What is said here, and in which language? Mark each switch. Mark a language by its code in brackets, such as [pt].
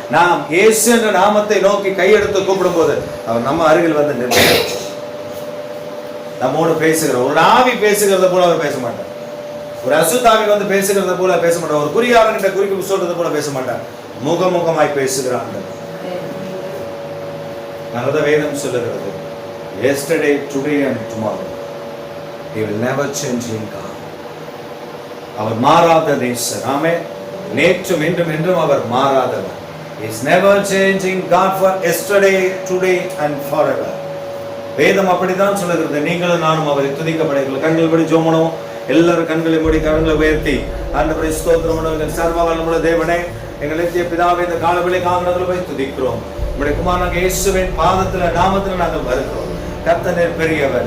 [ta] நாம் இயேசு என்ற நாமத்தை நோக்கி கையெடுத்து கூப்பிடும் போது அவர் நம்ம அருகில் வந்து நிற்கிறார். நம்மோடு பேசுகிறார். ஒரு ஆவி பேசுகிறத போல அவர் பேச மாட்டார். ஒரு அசுத்தாவி பேசுகிறத போல பேச மாட்டார். ஒரு குறியாளன் என்ற குறிப்பு சொல்றது போல பேச மாட்டார். முகமுகமாய் பேசுகிறார். நல்ல வேதம் சொல்லுகிறது, [en] yesterday, today and tomorrow he will never change in God. [ta] அவர் மாறாத நேசர். ஆமென். நேற்றும் இன்றும் என்றும் அவர் மாறாதவர். [en] He is never changing God for yesterday, today and forever. [ta] வேதம் அப்படிதான் சொல்லுகிறது. நீங்களும் நானும் அவரை துதிக்கப்படீர்கள். கண்கள் படி ஜெபம் பண்ணுவோம். எல்லாரும் கண்களை மூடி கரங்களை உயர்த்தி ஆண்டவரை ஸ்தோத்திரம் பண்ணுவோம். சர்வ வல்லமையுள்ள தேவனே, எங்கள் நித்திய பிதாவே, இந்த காலவேளை காரணத்துல போய் துதிக்கிறோம். நம்முடைய குமாரனாகிய இயேசுவின் பாதத்துல நாமத்துல நாங்கள் வருகிறோம். கர்த்தர் பெரியவர்.